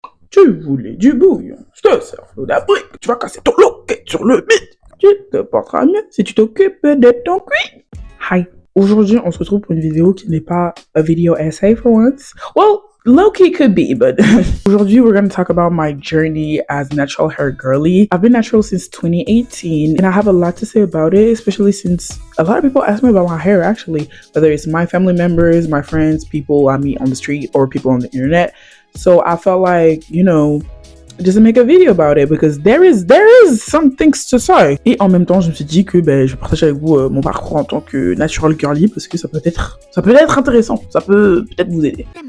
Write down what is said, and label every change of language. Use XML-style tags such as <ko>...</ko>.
<fr>Tu voulais du bouillon, je te sers l'eau d'Afrique. Tu vas casser ton loquet sur le beat. Tu te porteras mieux si tu t'occupes de ton cuit.</fr> <en>Hi.</en> <fr>Aujourd'hui, on se retrouve pour une vidéo qui n'est pas</fr> <en>a video essay for once. Well, low-key could be, but</en> <fr>aujourd'hui,</fr> <en>we're going to talk about my journey as natural hair girly. I've been natural since 2018, and I have a lot to say about it, especially since a lot of people ask me about my hair, actually, whether it's my family members, my friends, people I meet on the street, or people on the internet. So I felt like, you know, just to make a video about it because there is some things to say.</en> <fr>Et en même temps, je me suis dit que je vais partager avec vous mon parcours en tant que natural girly parce que ça peut être intéressant, ça peut peut-être vous aider.</fr>